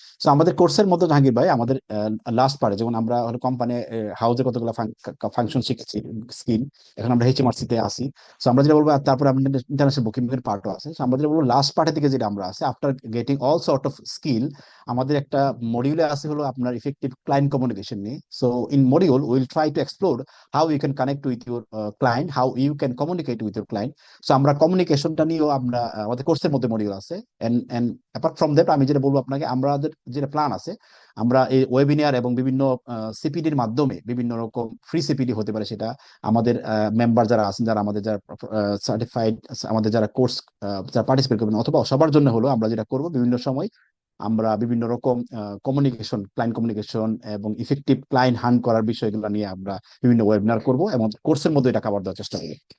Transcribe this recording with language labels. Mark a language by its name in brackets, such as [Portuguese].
[Bangla] তো আমাদের কোর্সের মধ্যে জাহাঙ্গীর ভাই, আমাদের লাস্ট পার্টে যেমন আমরা হলো কোম্পানি হাউসে কতগুলো ফাংশন শিখেছি, স্কিল, এখন আমরা HMRC তে আসি। তো আমরা যেটা বলবো, আর তারপরে আমাদের ইন্টারন্যাশনাল বুকিং এর পার্টও আছে। তো আমরা যেটা বলবো লাস্ট পার্টের দিকে যেটা আমরা আছে, [English] after getting all sort of skill, [Bangla] আমাদের একটা মডিউলে আছে হলো আপনার ইফেক্টিভ ক্লায়েন্ট কমিউনিকেশন নিয়ে। [English] So in module will try to explore how you can connect with your client, how you can communicate with your client. [Bangla] So আমরা কমিউনিকেশনটা নিয়েও আমরা আমাদের কোর্সের মধ্যে মডিউল আছে। [English] and apart from that, [Bangla] আমি যেটা বলবো আপনাকে, আমাদের যেটা প্ল্যান আছে, আমরা এই ওয়েবিনার এবং বিভিন্ন সিপিডির মাধ্যমে বিভিন্ন রকম ফ্রি সিপিডি হতে পারে, সেটা আমাদের মেম্বার যারা আছেন, যারা আমাদের যারা সার্টিফাইড, আমাদের যারা কোর্স যারা পার্টিসিপেট করবেন, অথবা সবার জন্য হলো আমরা যেটা করব, বিভিন্ন সময় আমরা বিভিন্ন রকম কমিউনিকেশন, ক্লায়েন্ট কমিউনিকেশন এবং ইফেক্টিভ ক্লায়েন্ট হান্ট করার বিষয়গুলো নিয়ে আমরা বিভিন্ন ওয়েবিনার করব এবং কোর্সের মধ্যে এটা কভার দেওয়ার চেষ্টা করবো।